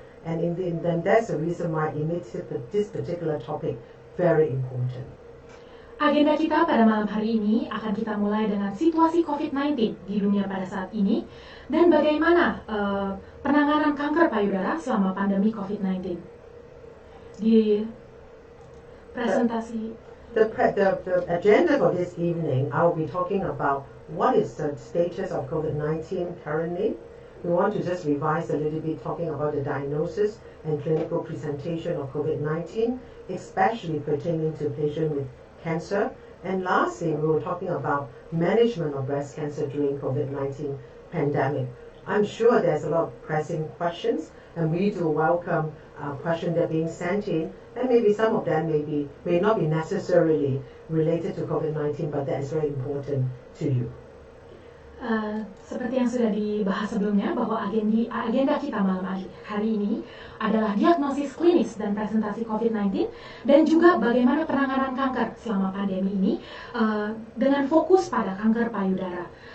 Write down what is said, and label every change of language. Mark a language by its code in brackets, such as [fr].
[en] And then that's the reason why it makes this particular topic very important. [id] Agenda kita pada malam hari ini akan kita mulai dengan situasi COVID-19 di dunia pada saat ini dan bagaimana penanganan kanker payudara selama pandemi COVID-19. Di presentasi [en] the agenda for this evening, I will be talking about what is the status of COVID-19 currently. We want to just revise a little bit, talking about the diagnosis and clinical presentation of COVID-19, especially pertaining to patients with cancer. And lastly, we were talking about management of breast cancer during COVID-19 pandemic. I'm sure there's a lot of pressing questions, and we do welcome questions that are being sent in, and maybe some of them may not be necessarily related to COVID-19, but that is very important to you. [id] Seperti yang sudah dibahas sebelumnya, bahwa agenda kita malam hari ini adalah diagnosis klinis dan presentasi COVID-19 dan juga bagaimana penanganan kanker selama pandemi ini dengan fokus pada kanker payudara.